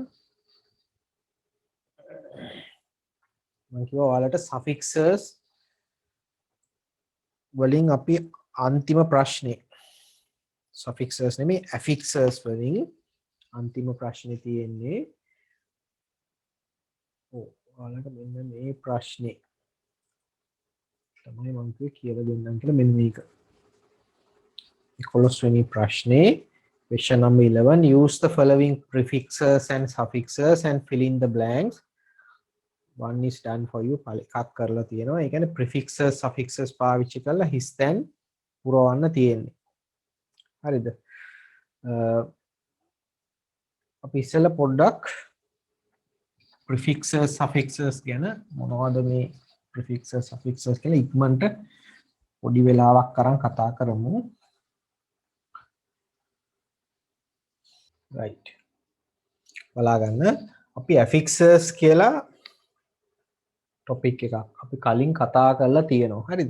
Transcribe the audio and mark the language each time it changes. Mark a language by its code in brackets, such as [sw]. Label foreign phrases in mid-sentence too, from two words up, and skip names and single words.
[si] මම කිව්වා ඔයාලට suffixes වලින් අපි අන්තිම ප්‍රශ්නේ suffixes නෙමෙයි affixes වලින් අන්තිම ප්‍රශ්නේ තියෙන්නේ. ඔව් ඔයාලට මෙන්න මේ ප්‍රශ්නේ තමයි මම කියලා දෙන්නම් කියලා මෙන්න මේක. 11 වෙනි ප්‍රශ්නේ [en] question number 11 use the following prefixes and suffixes and fill in the blanks. One is done for you. [si] එකක් කරලා තියෙනවා. ඒ කියන්නේ [en] prefixes suffixes [si] පාවිච්චි කරලා හිස් තැන් පුරවන්න තියෙන්නේ. හරිද? අපි ඉස්සෙල්ලා පොඩ්ඩක් [en] prefixes suffixes [si] ගැන මොනවද මේ [en] prefixes suffixes [si] කියලා ඉක්මනට පොඩි වෙලාවක් අරන් කතා කරමු. [en] right. [si] බලා ගන්න. අපි affixes කියලා topic එකක් අපි කලින් කතා කරලා තියෙනවා. හරිද?